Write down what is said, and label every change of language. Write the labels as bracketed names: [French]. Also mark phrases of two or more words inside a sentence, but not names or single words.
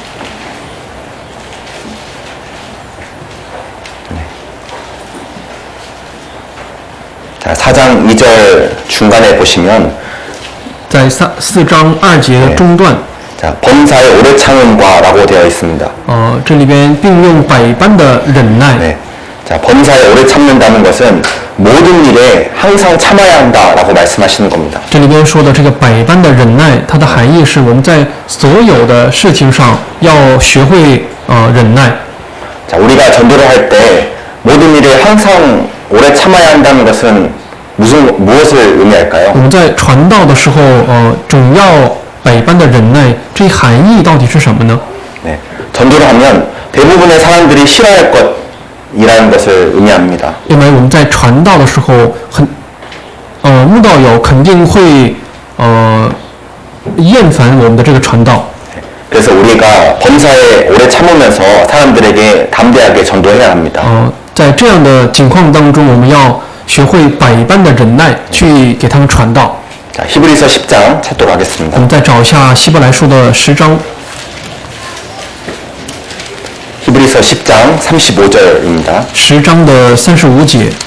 [Korean] 자, 4장 2절 중간에 보시면 [Chinese] 在4章2节的中段， [Korean] 자, 범사에 오래 참음과라고 되어 있습니다. [Chinese] 这里边并用百般的忍耐。 [Korean] 네. 자, 범사에 오래 참는다는 것은 모든 일에 항상 참아야 한다라고 말씀하시는 겁니다. [Chinese] 这里边说的这个百般的忍耐，它的含义是我们在所有的事情上要学会忍耐。 [Korean] 자, 우리가 전도를 할 때 모든 일에 항상 오래 참아야 한다는 것은 무엇을 의미할까요? [Chinese] 我们在传道的时候，总要百般的忍耐，这含义到底是什么呢？ [Korean] 네. 전도를 하면 대부분의 사람들이 싫어할 것이라는 것을 의미합니다. [Chinese] 因为我们在传道的时候，慕道友肯定会厌烦我们的这个传道。 [Korean] 그래서 우리가 범사에 오래 참으면서 사람들에게 담대하게 전도해야 합니다. [Chinese] 在这样的情况当中，我们要学会百般的忍耐，去给他们传道。 [Korean] 자, 히브리서 10장 찾도록 [Chinese] 我 [Korean] 하겠습니다. [Chinese] 们再找一下希伯来书的10章， [Korean] 히브리서 10장 35절입니다. [Chinese] 10 章的35节。